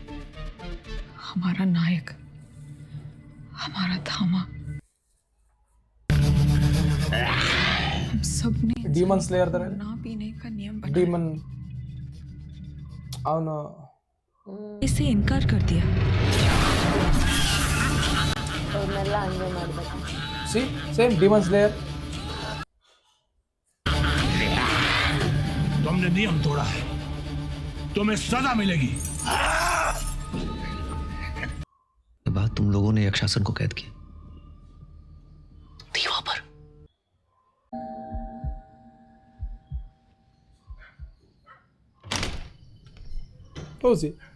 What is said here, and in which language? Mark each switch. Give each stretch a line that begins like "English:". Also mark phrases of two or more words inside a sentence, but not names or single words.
Hindi: हमारा नायक, हमारा धामा। हम सब ने
Kannada: Demon Slayer ತರ
Hindi: ना पीने का नियम बनाया।
Kannada: demon ಅವನು
Hindi: इसे इनकार कर दिया।
Kannada: ಅವ್ರನ್ನೆಲ್ಲ ಹಂಗೆ ಮಾಡ್ಬೇಕು.
English: see same demon slayer
Hindi: हमने नियम तोड़ा है, तुम्हें सजा मिलेगी। के बाद तुम लोगों ने यक्षासन को कैद किया, दीवा पर।
English: Who's he?